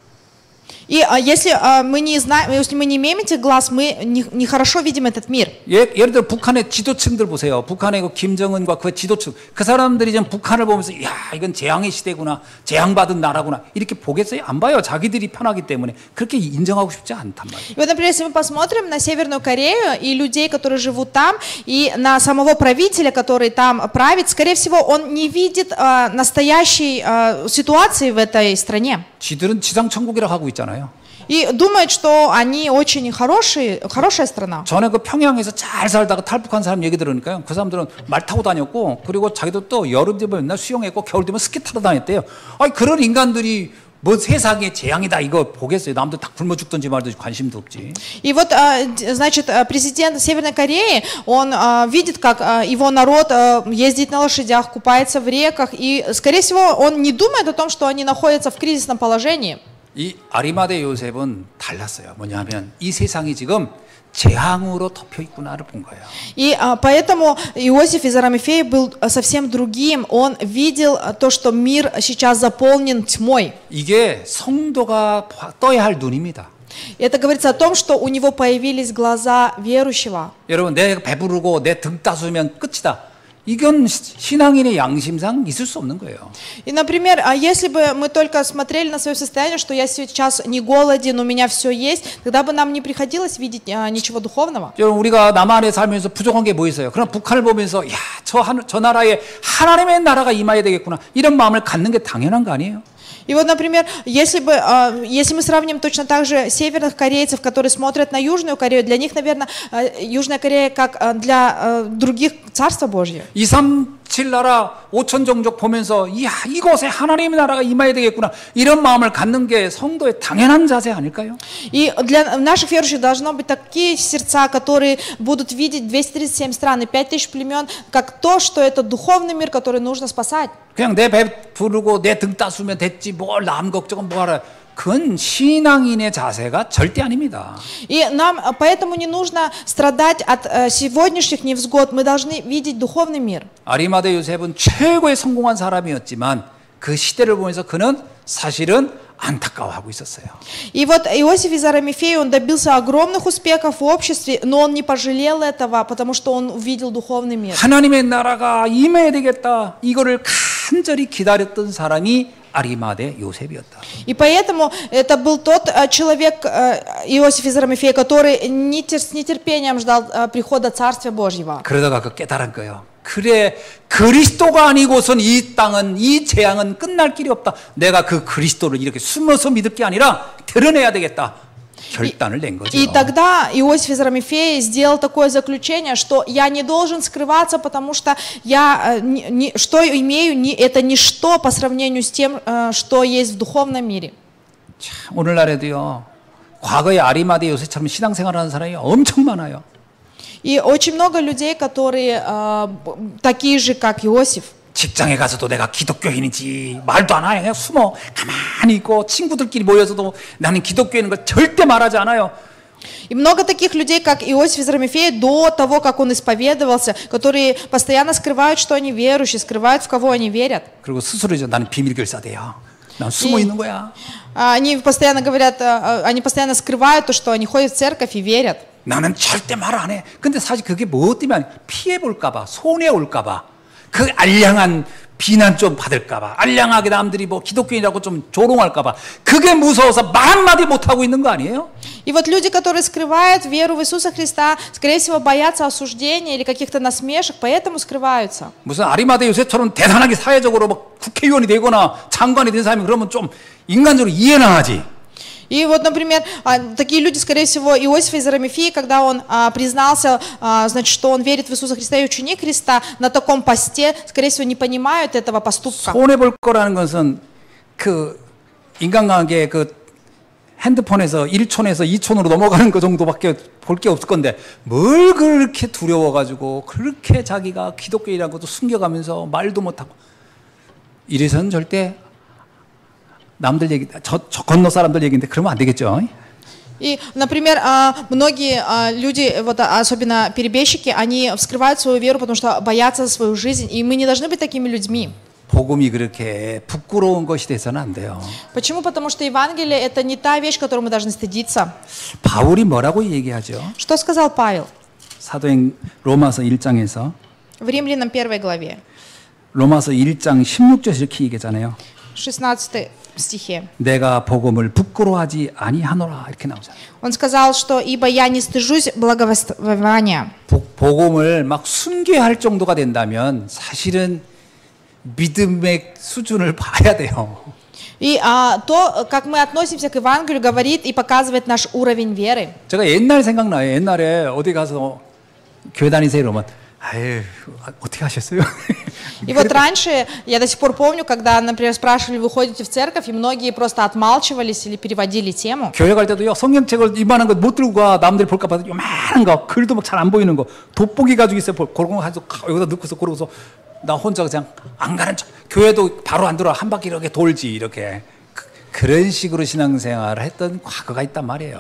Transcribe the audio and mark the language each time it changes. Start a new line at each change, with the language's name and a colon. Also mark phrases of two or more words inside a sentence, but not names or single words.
Russian: И если мы не знаем, если мы не имеем этих глаз, мы нехорошо видим этот мир.
Korean: 예를 들어 북한의 지도층들 보세요. 북한의 김정은과 그 지도층, 그 사람들이 지금 북한을 보면서 야, 이건 재앙의 시대구나, 재앙받은 나라구나 이렇게 보겠어요? 안 봐요. 자기들이 편하기 때문에 그렇게 인정하고 싶지 않단 말이에요.
Russian: И вот, например, если мы посмотрим на Северную Корею и людей, которые живут там, и на самого правителя, который там правит, скорее всего, он не видит настоящей ситуации в этой стране.
Korean: 지들은 지상 천국이라고 하고 있잖아요.
Russian: И думают, что они очень хорошая страна.
Korean: 전에 그 평양에서 잘 살다가 탈북한 사람 얘기 들으니까요. 그 사람들은 말 타고 다녔고, 그리고 자기도 또 여름 되면 맨날 수영했고, 겨울 되면 스키 타러 다녔대요. 아니, 그런 인간들이 뭐 세상에 재앙이다 이거 보겠어요. 남들 다 굶어 죽든지 말든지 관심도 없지.
Russian: И вот, значит, президент Северной Кореи, он видит, как его народ ездит на лошадях, купается в реках, и, скорее всего, он не думает о том, что они находятся в кризисном положении.
Korean: 이 아리마대 요셉은 달랐어요. 뭐냐면 이 세상이 지금 재앙으로 덮여 있구나를 본 거예요.
Russian: И поэтому Иосиф из Арамифеи был совсем другим. Он видел то, что мир сейчас заполнен тьмой.
Korean: 이게 성도가 떠야 할 눈입니다.
Russian: Это говорится о том, что у него появились глаза верующего.
Korean: 여러분, 내 배부르고 내 등 따스우면 끝이다. 이건 신앙인의 양심상 있을 수 없는 거예요.
Russian: И, например, если бы мы только смотрели на свое состояние, что я сейчас не голоден, у меня все есть, тогда бы нам не приходилось видеть ничего духовного.
Korean: 여러분, 우리가 남한에 살면서 부족한 게 뭐 있어요? 그럼 북한을 보면서 야, 저 나라에 하나님의 나라가 임해야 되겠구나 이런 마음을 갖는 게 당연한 거 아니에요?
Russian: И вот, например, если мы сравним точно так же северных корейцев, которые смотрят на Южную Корею, для них, наверное, Южная Корея как для других Царство Божье.
Korean: 237 나라 5천 종족 보면서 이야, 이곳에 하나님의 나라가 임해야 되겠구나 이런 마음을 갖는 게 성도의 당연한 자세 아닐까요?
Russian: И для наших верующих должно быть такие сердца, которые будут видеть 237 стран и 5000 племен, как то, что это духовный мир, который нужно спасать.
Korean: 그냥 내 배 부르고 내 등 따스우면 됐지 뭘 남 걱정은 뭐하라. 그건 신앙인의 자세가 절대 아닙니다.
Russian: И нам поэтому не нужно страдать от сегодняшних невзгод. Мы должны видеть духовный мир.
Korean: 아리마대 요셉은 최고의 성공한 사람이었지만 그 시대를 보면서 그는 사실은 안타까워하고 있었어요.
Russian: И вот Иосиф из Арамифеи, он добился огромных успехов в обществе, но он не пожалел этого, потому что он увидел духовный мир.
Korean: 하나님의 나라가 임해야 되겠다. 이거를 간절히 기다렸던 사람이 아리마대 요셉이었다.
Russian: И поэтому это был тот человек, Иосиф из Арамифеи, который с нетерпением ждал прихода Царствия Божьего.
Korean: 그러다가 그 깨달은 거예요. 그래, 그리스도가 아니고선 이 땅은, 이 재앙은 끝날 길이 없다. 내가 그 그리스도를 이렇게 숨어서 믿을 게 아니라 드러내야 되겠다. 결단을 낸 거죠.
Russian: И тогда Иосиф из Арамифеи сделал такое заключение, что я не должен скрываться, потому что я что имею, это ничто по сравнению с тем, что есть в духовном мире.
Korean: 참, 오늘날에도요, 과거의 아리마대 요셉처럼 신앙생활하는 사람이 엄청 많아요.
Russian: И очень много людей, которые такие же, как Иосиф.
Korean: 직장에 가서도 내가 기독교인인지 말도 안 해요. 그냥 숨어 가만히 있고 친구들끼리 모여서도 나는 기독교인인 걸 절대 말하지 않아요.
Russian: И много таких людей, как Иосиф из Арамифеи, до того, как он исповедовался, которые постоянно скрывают, что они верующие, скрывают, в кого они верят.
Korean: 그리고 스스로 이제 나는 비밀결사대야. 난 숨어 있는 거야.
Russian: Они постоянно говорят, они постоянно скрывают то, что они ходят в церковь и верят.
Korean: 나는 절대 말 안 해. 근데 사실 그게 뭐 때문에 피해 볼까봐, 손해 올까봐, 그 알량한 비난 좀 받을까봐, 알량하게 남들이 뭐 기독교인이라고 좀 조롱할까봐, 그게 무서워서 말 한마디 못 하고 있는 거 아니에요?
Russian: И вот люди, которые скрывают веру в Иисуса Христа, скорее всего, боятся осуждения или каких-то насмешек, поэтому скрываются.
Korean: 무슨 아리마대 요셉처럼 대단하게 사회적으로 막 국회의원이 되거나 장관이 된 사람이 그러면 좀 인간적으로 이해나 하지.
Russian: И вот, например, такие люди, скорее всего, Иосиф из Арамифеи, когда он признался, значит, что он верит в Иисуса Христа и ученик Христа, на таком посте, скорее всего, не понимают этого поступка.
Korean: 손해 볼 거라는 것은 그 인간관계 그 핸드폰에서 1촌에서 2촌으로 넘어가는 거 정도밖에 볼 게 없을 건데 뭘 그렇게 두려워가지고 그렇게 자기가 기독교인이라는 것도 숨겨가면서 말도 못하고 이래서는 절대 남들 얘기, 저 건너 사람들 얘기인데 그러면 안 되겠죠.
Russian: И, например, многие люди, вот особенно перебежчики, они вскрывают свою веру, потому что боятся за свою жизнь, и мы не должны быть такими людьми.
Korean: 복음이 그렇게 부끄러운 것이 돼서는 안 돼요.
Russian: Почему? Потому что Евангелие – это не та вещь, которую мы должны стыдиться.
Korean: 바울이 뭐라고 얘기하죠?
Russian: Что сказал Павел
Korean: 사도행 로마서 1장에서
Russian: в Римлянам 1 главе,
Korean: 로마서 1장 16절에서 이렇게 얘기하잖아요.
Russian: 16 стихе.
Korean: 내가 복음을 부끄러워하지 아니하노라 이렇게 나오잖아요.
Russian: Он сказал, что «Ибо я не стыжусь благовествования».
Korean: 복음을 막 숨겨야 할 정도가 된다면 사실은 믿음의 수준을 봐야 돼요.
Russian: И то, как мы относимся к Евангелию, говорит и показывает наш уровень веры.
Korean: 제가 옛날 생각나요. 옛날에 어디 가서 교회 다니세요 그러면 아유 어떻게 하셨어요?
Russian: И вот раньше, я до сих пор помню, когда, например, спрашивали, вы ходите в церковь, и многие просто отмалчивались или переводили тему.
Korean: 교회 갈 때도요 성경책을 이만한 거 못 들고 가 남들이 볼까 봐 요만한 거 글도 막 잘 안 보이는 거 돋보기 가지고 있어요. 그런 거 가지고 여기다 넣고서 그러고서 나 혼자 그냥 안 가는 척 교회도 바로 안 들어 한 바퀴 이렇게 돌지 이렇게 그런 식으로 신앙생활을 했던 과거가 있단 말이에요.